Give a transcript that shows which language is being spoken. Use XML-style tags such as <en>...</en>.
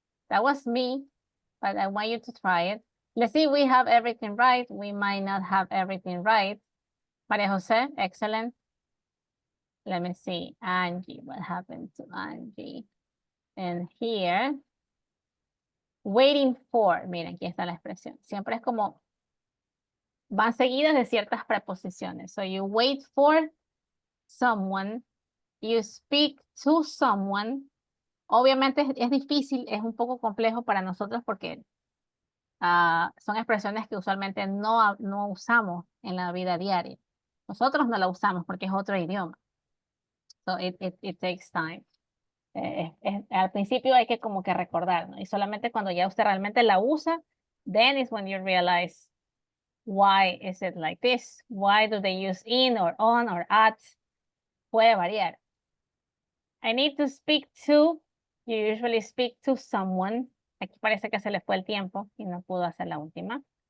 <en>That was me, but I want you to try it. Let's see if we have everything right. We might not have everything right. Maria Jose, excellent. Let me see. Angie, what happened to Angie? And here, waiting for.</en> <es>Miren, aquí está la expresión. Siempre es como, van seguidas de ciertas preposiciones.</es> <en>So you wait for someone, you speak to someone.</en> <es>Obviamente es difícil, es un poco complejo para nosotros porque son expresiones que usualmente no usamos en la vida diaria. Nosotros no la usamos porque es otro idioma.</es> <en>So it takes time.</en> <es>Al principio hay que como que recordar, ¿no? Y solamente cuando ya usted realmente la usa,</es> <en>then is when you realize why is it like this? Why do they use in or on or at?</en> <es>Puede variar.</es> <en>I need to speak to. You usually speak to someone.</en> <es>Aquí parece que se le fue el tiempo y no pudo hacer la última.</es>